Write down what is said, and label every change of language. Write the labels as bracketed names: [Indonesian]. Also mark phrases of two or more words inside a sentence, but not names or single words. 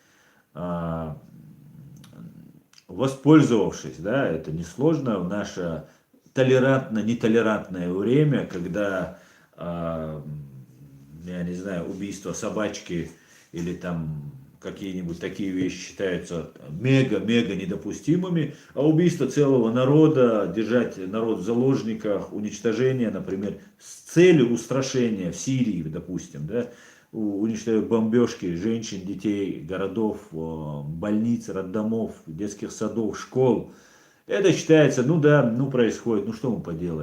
[Russian] Воспользовавшись, да, это несложно в наше толерантно-нетолерантное время, когда, я не знаю, убийство собачки или там какие-нибудь такие вещи считаются мега-мега недопустимыми, а убийство целого народа, держать народ в заложниках, уничтожение, например, с целью устрашения в Сирии, допустим, да, уничтожают бомбежки женщин, детей, городов, больниц, роддомов, детских садов, школ. Это считается, ну да, ну происходит, ну что мы поделаем.